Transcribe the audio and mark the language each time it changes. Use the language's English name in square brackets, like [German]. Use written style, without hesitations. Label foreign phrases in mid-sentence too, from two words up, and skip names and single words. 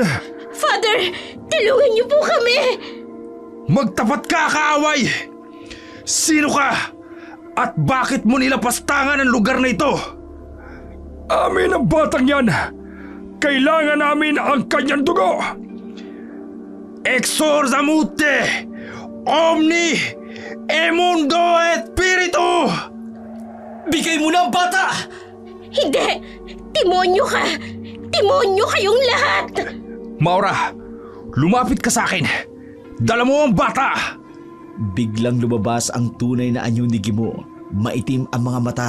[Filipino] Father, tulungan niyo po kami! Magtapat ka, kaaway! Sino ka? At bakit mo nilapastangan ang lugar na ito? Amin ang batang yan! Kailangan namin ang kanyang dugo! [Latin] Exorzamute! Omni! Emundo et Spiritu! [Filipino] Bigay mo na ang bata! Hindi! Demonyo ka! Demonyo kayong lahat! Maura, lumapit ka sa akin. Dala mo ang bata. Biglang lumabas ang tunay na anyo ni Gimo. Maitim ang mga mata.